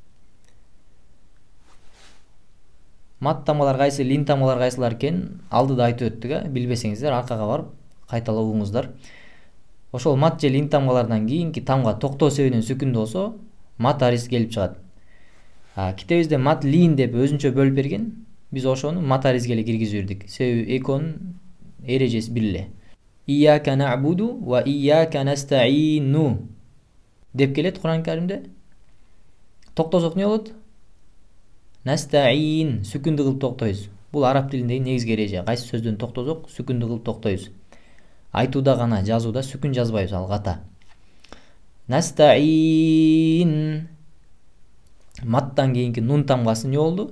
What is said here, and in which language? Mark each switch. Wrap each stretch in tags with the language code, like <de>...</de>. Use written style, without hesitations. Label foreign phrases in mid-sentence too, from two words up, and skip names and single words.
<ky>Мат тамгалар кайсы, лин тамгалар кайсылар экенин алдыда айтып өттүк, билбесеңиздер аркага барып кайталап угуңуздар. Ошол мат же лин тамгаларынан кийинки тамга токтоо себебинен сүкүндүү болсо мат ариз келип чыгат. Китебизде мат лин деп өзүнчө бөлүп берген. Биз ошону мат аризге эле киргизип бердик. Себеби экөөнүн эрежеси бир эле.</ky> <ar>إياك نعبد وإياك نستعين</ar> <ky>деп келет Кур'ан Каримде. Токтосок не болот? Nasta'in сүкүндү кылып токтойбуз. Бул араб тилиндеги негизги эреже. Кайсы сөздөн токтосок сүкүндү кылып токтойбуз. Айтууда гана, жазууда сүкүн жазбайбыз, ал ката. Nasta'in маттан кийинки нун тамгасы не болду?</ky>